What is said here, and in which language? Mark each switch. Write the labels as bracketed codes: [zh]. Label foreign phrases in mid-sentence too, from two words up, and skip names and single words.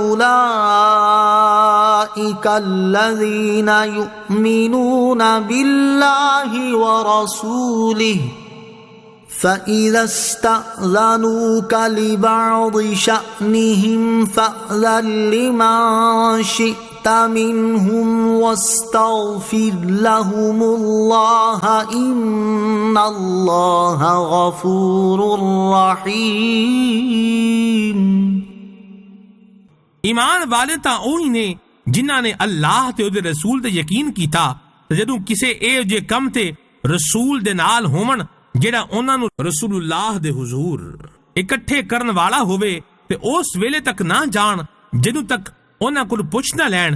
[ar] أولئك الذين يؤمنون بالله ورسوله فإذا استأذنوك لبعض شأنهم فأذن لمن شئت منهم واستغفر لهم الله إن الله غفور رحيم। [pa] ਈਮਾਨ ਵਾਲੇ ਤਾਂ ਉਹੀ ਨੇ ਜਿਨ੍ਹਾਂ ਨੇ ਅੱਲਾਹ ਤੇ ਉਹਦੇ ਰਸੂਲ ਤੇ ਯਕੀਨ ਕੀਤਾ ਤੇ ਜਦੋਂ ਕਿਸੇ ਇਹੋ ਜਿਹੇ ਕੰਮ ਤੇ ਰਸੂਲ ਦੇ ਨਾਲ ਹੋਵਣ ਜਿਹੜਾ ਉਹਨਾਂ ਨੂੰ ਰਸੂਲੁल्लाह ਦੇ ਹੁਜ਼ੂਰ ਇਕੱਠੇ ਕਰਨ ਵਾਲਾ ਹੋਵੇ ਤੇ ਉਸ ਵੇਲੇ ਤੱਕ ਨਾ ਜਾਣ ਜਦੋਂ ਤੱਕ ਉਹਨਾਂ ਕੋਲ ਪੁੱਛ ਨਾ ਲੈਣ।